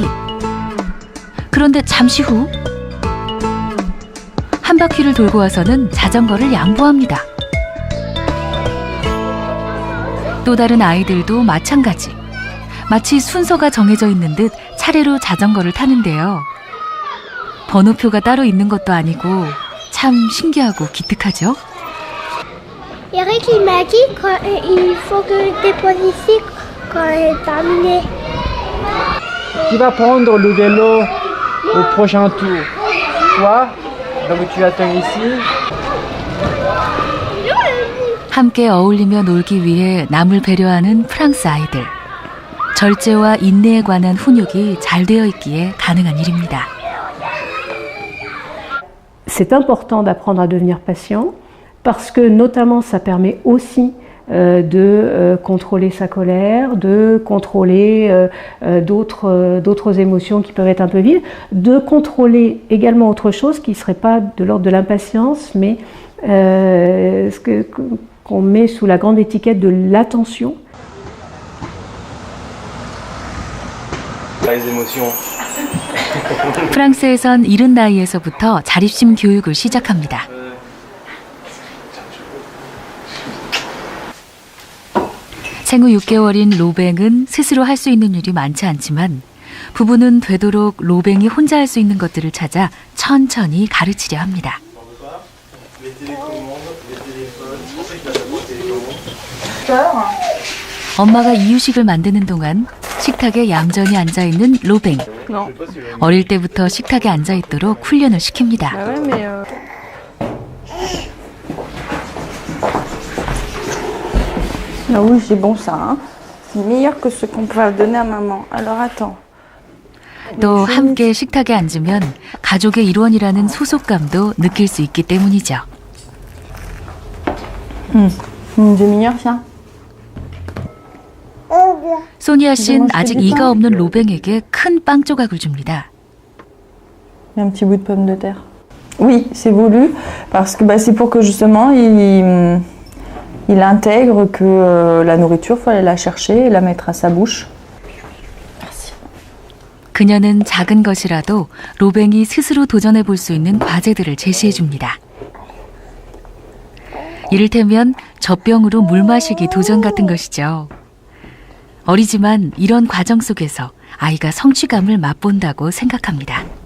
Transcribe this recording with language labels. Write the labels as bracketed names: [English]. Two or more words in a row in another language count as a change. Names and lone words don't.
[Korean] 그런데 잠시 후 한 바퀴를 돌고 와서는 자전거를 양보합니다. 또 다른 아이들도 마찬가지. 마치 순서가 정해져 있는 듯 차례로 자전거를 타는데요. 번호표가 따로 있는 것도 아니고 참 신기하고 기특하죠? [French] Eric, il m'a dit qu'il faut que je dépose ici quand elle est terminée. Tu vas prendre le vélo au prochain tour. Toi, donc tu attends ici. [Korean] 함께 어울리며 놀기 위해 남을 배려하는 프랑스 아이들. 절제와 인내에 관한 훈육이 잘 되어 있기에 가능한 일입니다. [French] C'est important d'apprendre à devenir patient parce que notamment ça permet aussi de contrôler sa colère, de contrôler d'autres émotions qui peuvent être un peu vives, de contrôler également autre chose qui ne serait pas de l'ordre de l'impatience, mais qu'on met sous la grande étiquette de l'attention. Les émotions. [Korean] 프랑스에선 이른 나이에서부터 자립심 교육을 시작합니다. 생후 6개월인 로뱅은 스스로 할 수 있는 일이 많지 않지만 부부는 되도록 로뱅이 혼자 할 수 있는 것들을 찾아 천천히 가르치려 합니다. 엄마가 이유식을 만드는 동안 식탁에 얌전히 앉아있는 로뱅. 어릴 때부터 식탁에 앉아있도록 훈련을 시킵니다. [French] Ah oui, c'est bon ça. Hein. C'est meilleur que ce qu'on peut donner à maman. Alors attends. [Korean] 또 함께 식탁에 앉으면 가족의 일원이라는 소속감도 느낄 수 있기 때문이죠. [French] C'est meilleur ça. [Korean] 소니아 씨는 아직 이가 없는 로뱅에게 큰 빵 조각을 줍니다. [French] Un petit bout de pomme de terre. Oui, c'est voulu parce que c'est pour que justement il intègre que la nourriture, il faut aller la chercher et la mettre à sa bouche. [Korean] 그녀는 작은 것이라도 로뱅이 스스로 도전해 볼 수 있는 과제들을 제시해 줍니다. 이를테면 젖병으로 물 마시기 도전 같은 것이죠. 어리지만 이런 과정 속에서 아이가 성취감을 맛본다고 생각합니다.